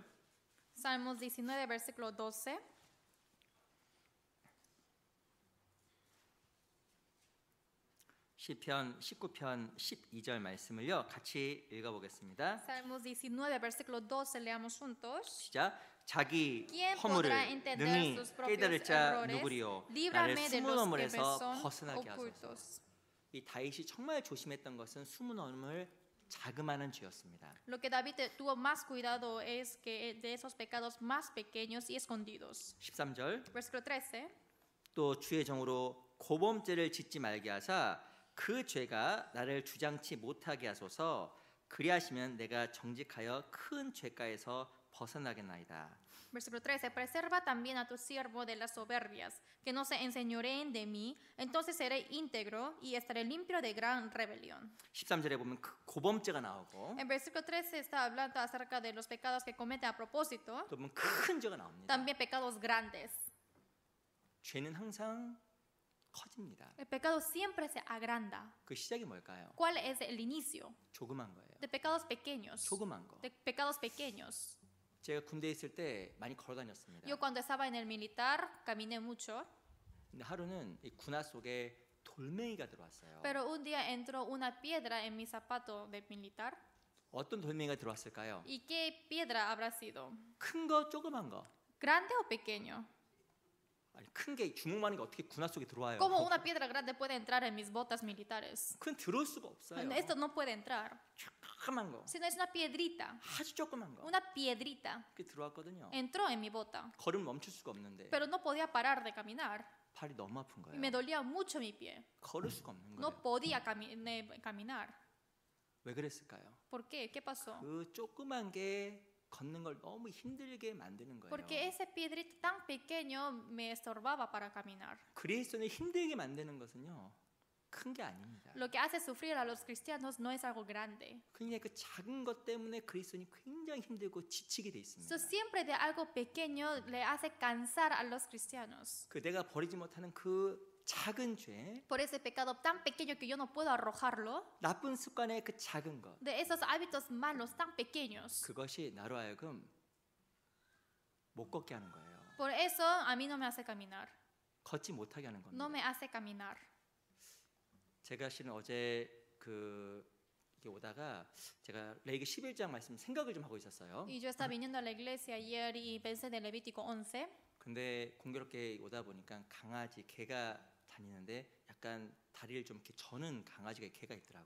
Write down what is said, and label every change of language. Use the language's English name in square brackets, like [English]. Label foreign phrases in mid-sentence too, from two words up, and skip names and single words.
[Spanish] Salmos 19, versículo 12. [Korean] 시편 19편 12절 말씀을요 같이 읽어보겠습니다. [Spanish] Salmos 19, versículo 12, leamos juntos. [Korean] 시작. 자기 [Spanish] ¿Quién [Korean] 허물을 [Spanish] podrá entender [Korean] 능히 [Spanish] sus propios [Korean] 깨달을 자 [Spanish] errores? [Korean] 누구리요? 나를 [Spanish] Líbrame de [Korean] 숨은 [Spanish] los que me [Korean] 허물에서 [Spanish] son [Korean] 벗어나게 하소서. [Spanish] ocultos. [Korean] 이 다윗이 정말 조심했던 것은 숨은 허물 자그마한 죄였습니다. [Spanish] Lo que David tuvo más cuidado es que de esos pecados más pequeños y escondidos. [Korean] 13절 [Spanish] Versículo 13. [Korean] 또 주의 정으로 고범죄를 짓지 말게 하사 그 죄가 나를 주장치 못하게 하소서. 그리하시면 내가 정직하여 큰 죄가에서 벗어나겠나이다. [Spanish] Versículo 13. Preserva también a tu siervo de las soberbias, que no se enseñoreen de mí, entonces seré íntegro y estaré limpio de gran rebelión. [Korean] 13절에 보면 그 고범죄가 나오고 [Spanish] En versículo 13 está hablando acerca de los pecados que comete a propósito, [Korean] 또 보면 큰 죄가 나옵니다. [Spanish] también pecados grandes. [Korean] 죄는 항상 커집니다. [Spanish] El pecado siempre se agranda. [Korean] 그 시작이 뭘까요? [Spanish] ¿Cuál es el inicio? [Korean] 조그만 거예요. [Spanish] De pecados pequeños. [Korean] 조그만 거. [Spanish] De pecados pequeños. [Korean] 제가 군대에 있을 때 많이 걸어 다녔습니다. [Spanish] Yo cuando estaba en el militar caminé mucho, [Korean] 근데 하루는 이 군화 속에 돌멩이가 들어왔어요. [Spanish] pero un día entró una piedra en mi zapato de militar. [Korean] 어떤 돌멩이가 들어왔을까요? [Spanish] ¿Y qué piedra habrá sido? [Korean] 큰 거, 조그만 거. [Spanish] ¿Grande o pequeño? [Korean] 아니 큰 게 주먹만한 게 어떻게 군화 속에 들어와요? [Spanish] ¿Cómo una piedra grande puede entrar en mis botas militares? [Korean] 그건 들어올 수가 없어요. [Spanish] Esto no puede entrar. [Korean] 조그만 거, [Spanish] Sino es una piedrita. [Korean] 아주 조그만 거. [Spanish] Una piedrita. [Korean] 그게 들어왔거든요. [Spanish] Entró en mi bota. [Korean] 걸음 멈출 수가 없는데 [Spanish] Pero no podía parar de caminar. [Korean] 발이 너무 아픈 [Spanish] Y me [Korean] 거예요. [Spanish] dolía mucho mi pie. [Korean] 걸을 수가 없는 거예요. [Spanish] No podía caminar. [Korean] 왜 그랬을까요? [Spanish] ¿Por qué? ¿Qué pasó? [Korean] 그 조그만 게 걷는 걸 너무 힘들게 만드는 거예요. [Spanish] Porque ese piedrito tan pequeño me estorbaba para caminar. [Korean] 그리스도를 힘들게 만드는 것은요 큰 게 아닙니다. [Spanish] Lo que hace sufrir a los cristianos no es algo grande. [Korean] 그냥 그 작은 것 때문에 그리스도인이 굉장히 힘들고 지치게 돼 있습니다. [Spanish] So, siempre de algo pequeño le hace cansar a los cristianos. [Korean] 그 내가 버리지 못하는 그 작은 죄, [Spanish] Por ese pecado tan pequeño que yo no puedo arrojarlo, [Korean] 나쁜 습관의 그 작은 것, [Spanish] de esos hábitos malos tan pequeños. [Korean] 그것이 나로 하여금 못 걷게 하는 거예요. [Spanish] Por eso a mí no me hace caminar. [Korean] 걷지 못하게 하는 [Spanish] No [Korean] 겁니다. [Spanish] me hace caminar. [Korean] 제가 실은 어제 이렇게 오다가 제가 레위기 11장 말씀 생각을 좀 하고 있었어요. [Spanish] Y yo estaba viniendo a la iglesia ayer y pensé en Levítico 11. [Korean] 근데 공교롭게 오다 보니까 강아지, 개가 다니는데 약간 다리를 좀 이렇게 저는 강아지가 개가 있더라고요.